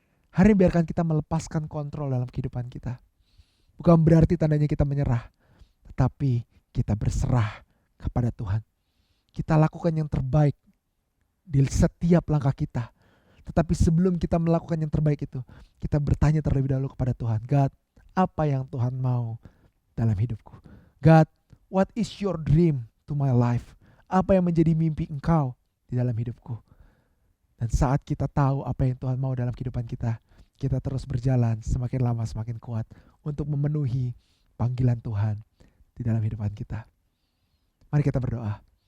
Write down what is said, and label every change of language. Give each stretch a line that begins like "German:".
Indonesian: Hari ini biarkan kita melepaskan kontrol dalam kehidupan kita. Bukan berarti tandanya kita menyerah, tetapi kita berserah kepada Tuhan. Kita lakukan yang terbaik di setiap langkah kita. Tetapi sebelum kita melakukan yang terbaik itu, kita bertanya terlebih dahulu kepada Tuhan. God, apa yang Tuhan mau dalam hidupku?
English: God, what is your dream to my life?
Indonesian: Apa yang menjadi mimpi Engkau di dalam hidupku? Dan saat kita tahu apa yang Tuhan mau dalam kehidupan kita, kita terus berjalan semakin lama semakin kuat untuk memenuhi panggilan Tuhan di dalam kehidupan kita. Mari kita berdoa.